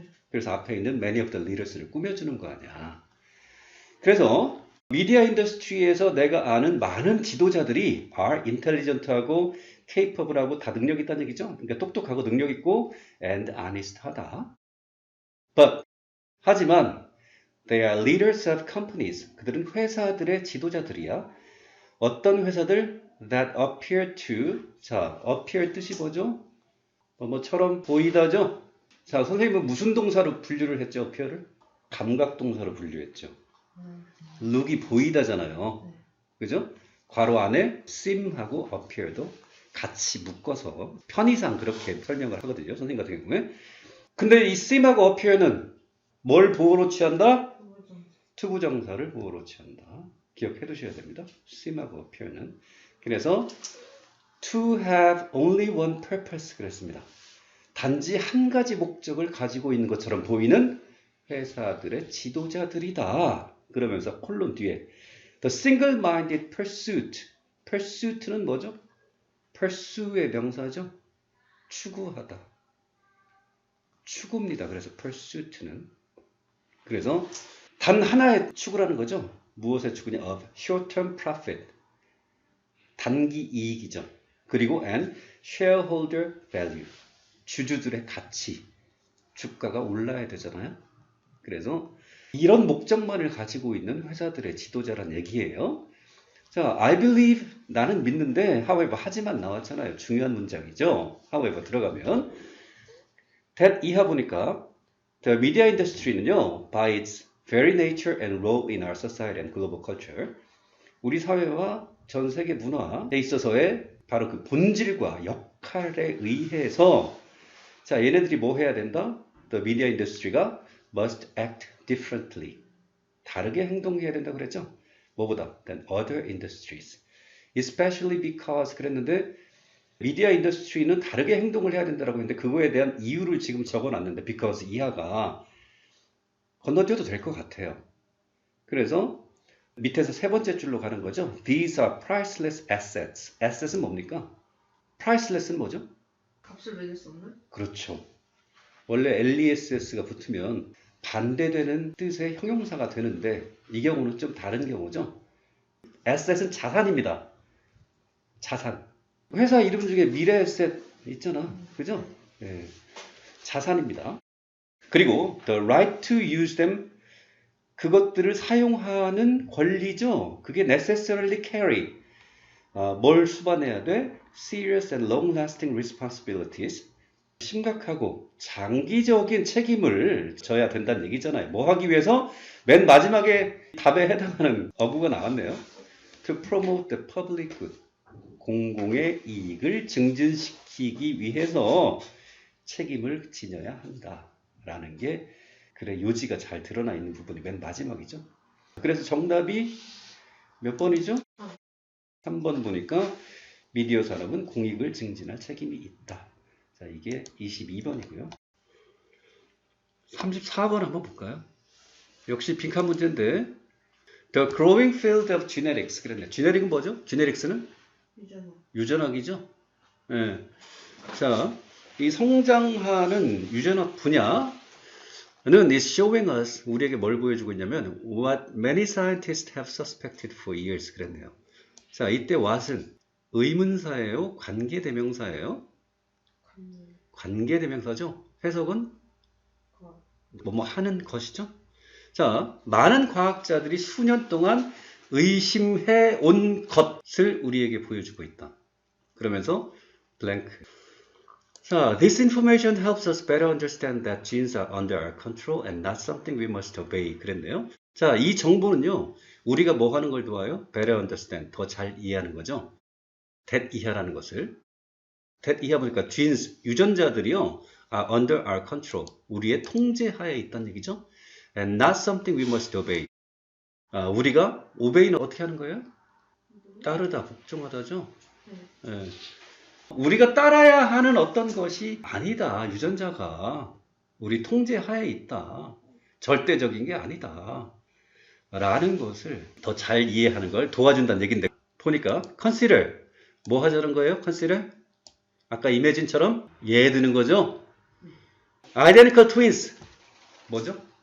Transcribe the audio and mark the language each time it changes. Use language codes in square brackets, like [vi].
[ko] 그래서 앞에 있는 [en] many of the leaders [ko] 를 꾸며주는 거 아니야. 그래서 미디어 인더스트리에서 내가 아는 많은 지도자들이 [en] are intelligent [ko] 하고 capable하고 다 능력 있다는 얘기죠. 그러니까 똑똑하고 능력 있고 [en] and honest [ko] 하다. [en] But [ko] 하지만 [en] they are leaders of companies. [ko] 그들은 회사들의 지도자들이야. 어떤 회사들? [en] that appear to. [ko] 자, appear 뜻이 뭐죠? 뭐처럼 보이다죠? 자, 선생님은 무슨 동사로 분류를 했죠? appear를? 감각 동사로 분류했죠. look이 보이다잖아요. 그죠? 괄호 안에 seem하고 appear도 같이 묶어서 편의상 그렇게 설명을 하거든요. 선생님 같은 경우에. 근데 이 seem하고 appear는 뭘 보호로 취한다? 투부정사를 보호로 취한다. 기억해 두셔야 됩니다. seem하고 appear는. 그래서 [en] to have only one purpose [ko] 그랬습니다. 단지 한 가지 목적을 가지고 있는 것처럼 보이는 회사들의 지도자들이다. 그러면서 콜론 뒤에 [en] the single-minded pursuit. [ko] pursuit는 뭐죠? pursue의 명사죠. 추구하다. 추구입니다. 그래서 pursuit는. 그래서 단 하나의 추구라는 거죠. 무엇의 추구냐? [en] of short-term profit. [ko] 단기 이익이죠. 그리고 [en] and shareholder value. [ko] 주주들의 가치. 주가가 올라야 되잖아요. 그래서 이런 목적만을 가지고 있는 회사들의 지도자란 얘기예요. 자, [en] I believe [ko] 나는 믿는데 however 하지만 나왔잖아요. 중요한 문장이죠. however 들어가면 that 이하 보니까 [en] the media industry [ko] 는요 [en] by its very nature and role in our society and global culture [ko] 우리 사회와 전 세계 문화에 있어서의 바로 그 본질과 역할에 의해서 자 얘네들이 뭐 해야 된다? [en] The media industry가 must act differently. [ko] 다르게 행동해야 된다 그랬죠? 뭐보다? [en] than other industries. Especially because [ko] 그랬는데 미디어 인더스트리는 다르게 행동을 해야 된다고 했는데 그거에 대한 이유를 지금 적어놨는데 because 이하가 건너뛰어도 될 것 같아요. 그래서 밑에서 세 번째 줄로 가는 거죠. [en] These are priceless assets. [ko] Assets은 뭡니까? priceless는 뭐죠? 값을 매길 수 없는? 그렇죠. 원래 LESS가 붙으면 반대되는 뜻의 형용사가 되는데 이 경우는 좀 다른 경우죠. asset은 자산입니다. 자산. 회사 이름 중에 미래에셋 있잖아. 그죠? 예. 자산입니다. 그리고 [en] the right to use them [ko] 그것들을 사용하는 권리죠. 그게 [en] necessarily carry [ko] 뭘 수반해야 돼? [en] serious and long-lasting responsibilities [ko] 심각하고 장기적인 책임을 져야 된다는 얘기잖아요. 뭐 하기 위해서? 맨 마지막에 답에 해당하는 어구가 나왔네요. [en] To promote the public good. [ko] 공공의 이익을 증진시키기 위해서 책임을 지녀야 한다라는 게 그래 요지가 잘 드러나 있는 부분이 맨 마지막이죠. 그래서 정답이 몇 번이죠? 3번 보니까 미디어 산업은 공익을 증진할 책임이 있다. 자, 이게 22번이고요. 34번 한번 볼까요? 역시 빈칸 문제인데 [en] The growing field of genetics [ko] 그랬네. genetic은 뭐죠? genetics는? 유전학이죠. 예. 자, 이 성장하는 유전학 분야는 [en] is showing us [ko] 우리에게 뭘 보여주고 있냐면 [en] what many scientists have suspected for years [ko] 그랬네요. 자, 이때 what은 의문사예요? 관계대명사예요? 관계대명사죠. 해석은 뭐뭐 하는 것이죠. 자, 많은 과학자들이 수년 동안 의심해 온 것을 우리에게 보여주고 있다. 그러면서 blank. [en] 자, this information helps us better understand that genes are under our control and not something we must obey. [ko] 그랬네요. 자, 이 정보는요. 우리가 뭐 하는 걸 도와요? [en] better understand. [ko] 더 잘 이해하는 거죠. that 이하라는 것을. that 이하 보니까 genes, 유전자들이요. [en] are under our control. [ko] 우리의 통제하에 있다는 얘기죠. [en] and not something we must obey. [ko] 우리가 obey는 어떻게 하는 거예요? 따르다, 복종하다죠. 예. 우리가 따라야 하는 어떤 것이 아니다. 유전자가 우리 통제하에 있다. 절대적인 게 아니다. 라는 것을 더 잘 이해하는 걸 도와준다는 얘기인데 보니까 consider 뭐 하자는 거예요? consider 아까 이매진처럼 예에 드는 거죠. [en] identical twins [ko] 뭐죠?